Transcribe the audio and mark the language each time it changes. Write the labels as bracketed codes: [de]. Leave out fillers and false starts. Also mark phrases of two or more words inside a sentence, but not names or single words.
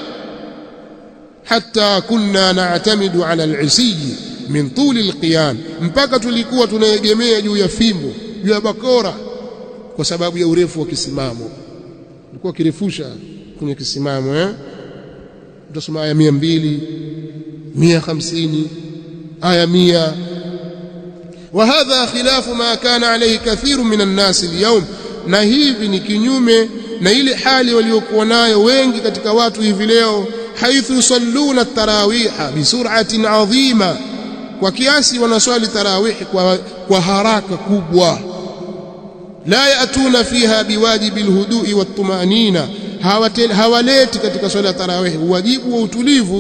[ar] حتى كنا نعتمد على العصي من طول القيام, [sw] mpaka tulikuwa tunaegemea juu ya fimbo, juu ya bakora, kwa sababu ya urefu wa kisimamo. Alikuwa kirefusha kwenye kisimamo. Utasoma aya 200, 150, aya 100. [ar] وهذا خلاف ما كان عليه كثير من الناس اليوم, [sw] na hivi ni kinyume na ile hali waliokuwa nayo wengi katika watu hivi leo. [ar] حيث يصلون التراويح بسرعة عظيمة, [sw] kwa kiasi wanaswali tarawih kwa haraka kubwa. [ar] لا يأتون فيها بواجب الهدوء والطمأنينة, [sw] hawaleti katika swala ya tarawih wajibu wa utulivu.